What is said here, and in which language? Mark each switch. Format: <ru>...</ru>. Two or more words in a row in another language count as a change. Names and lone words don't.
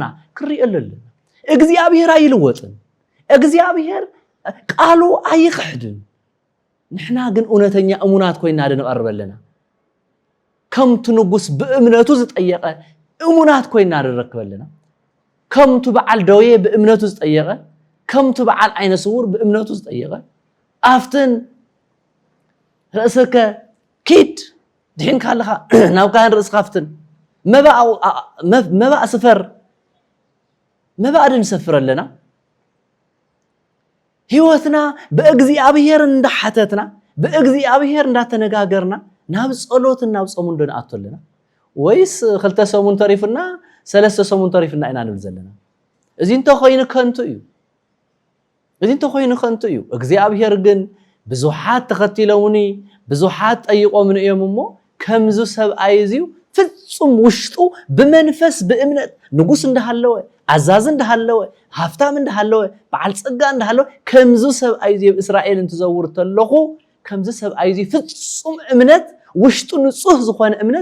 <ti>ክሪእለለና እግዚአብሔር አይልወጥን እግዚአብሔር ቃሉ አይክሕድን نحنا ግን እውነተኛ እሙናት ኮይና ደንቀርበለና ከምቱ ንጉስ በእምነቱ ዝጠየቀ እሙናት ኮይና ደረክበለና ከምቱ በዓል ደውየ በእምነቱ ዝጠየቀ ከምቱ በዓል አይነ ስውር በእምነቱ ዝጠየቀ አፍትን ራስከ ኪድ ድሕን ካለኻ ናብ ካህን ራስካ አፍትን መባእ ስፈር መባእድን ሰፍረለና ህይወትና በእግዚአብሔር እንደሐተትና በእግዚአብሔር እንዳተነጋገርና ናብ ጸሎትና ናብ ጾም እንደናአተለና ወይስ خلተ ሰሙን ተሪፍና ሰለስተ ሰሙን ተሪፍና ኢና ንብል ዘለና እዚንተ ኮይኑ ከንቱ እዩ እግዚአብሔር ግን ብዙሓት ተኸቲለውኒ ብዙሓት ጠይቆም ንእዮምሞ ከምዙ ሰብአይዚው ፍጹም ውሽጡ በመንፈስ በእምነት ንጉስ እንደሃለወ አዛዝ እንደሃለወ ሃፍታም እንደሃለወ በዓል ጸጋ እንደሃለወ ከምዙ ሰብአይዚ እስራኤልን ተዘውር ተለኹ ከምዙ ሰብአይዚ ፍጹም እምነት ውሽጡ ንጹህ ዝኾነ እምነት</ti>